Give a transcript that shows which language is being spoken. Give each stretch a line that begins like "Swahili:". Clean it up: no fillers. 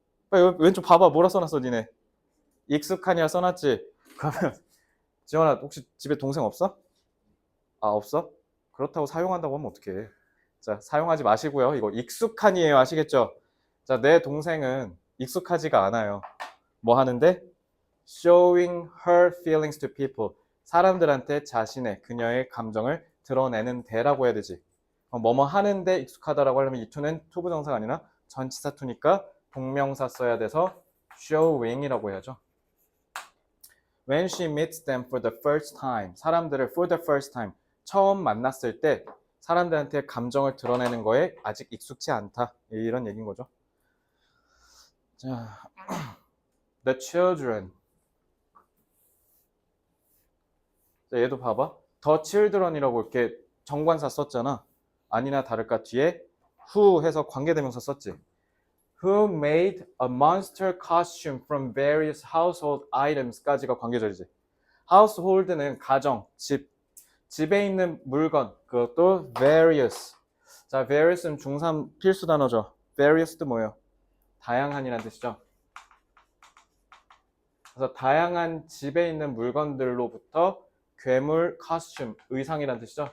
Korean: 빨리 왼쪽 봐봐. 뭐라 써놨어 니네? 익숙하냐 써놨지? 그러면 지원아 혹시 집에 동생 없어? 아 없어? 그렇다고 사용한다고 하면 어떡해. 자, 사용하지 마시고요. 이거 익숙한이에요. 아시겠죠? 자, 내 동생은 익숙하지가 않아요. 뭐 하는데?
English: Showing her feelings to people.
Korean: 사람들한테 그녀의 감정을 드러내는 데라고 해야 되지. 뭐뭐 하는데 익숙하다라고 하려면 이 to는 투부정사가 아니라 전치사 to니까 동명사 써야 돼서 showing이라고 해야죠.
English: When she meets them for the first time.
Korean: 사람들을
English: for the first time.
Korean: 처음 만났을 때 사람들한테 감정을 드러내는 거에 아직 익숙치 않다. 이런 얘기인 거죠. 자,
English: the children.
Korean: 자, 얘도 봐봐. the children이라고 이렇게 정관사 썼잖아. 아니나 다를까 뒤에 who 해서 관계대명사 썼지.
English: Who made a monster costume from various household items까지가 관계절이지.
Korean: household는 가정, 집에 있는 물건, 그것도 various. 자, various는 중3 필수 단어죠. various도 뭐예요? 다양한이라는 뜻이죠. 그래서 다양한 집에 있는 물건들로부터 괴물 costume 의상이란 뜻이죠.